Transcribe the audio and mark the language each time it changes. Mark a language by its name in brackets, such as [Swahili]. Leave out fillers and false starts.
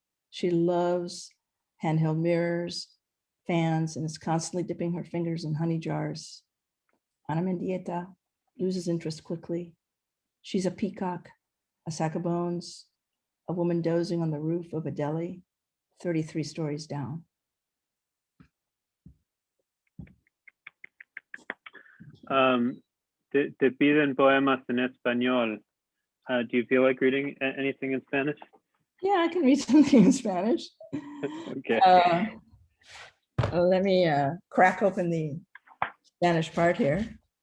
[English] She loves handheld mirrors, fans, and is constantly dipping her fingers in honey jars. Ana Mendieta loses interest quickly. She's a peacock, a sack of bones, a woman dozing on the roof of a deli, 33 stories down. [Spanish] Te piden poemas en español. [English] Do you feel like reading anything in Spanish? Yeah, I can read something in Spanish. Okay. Let me crack open the Spanish part here.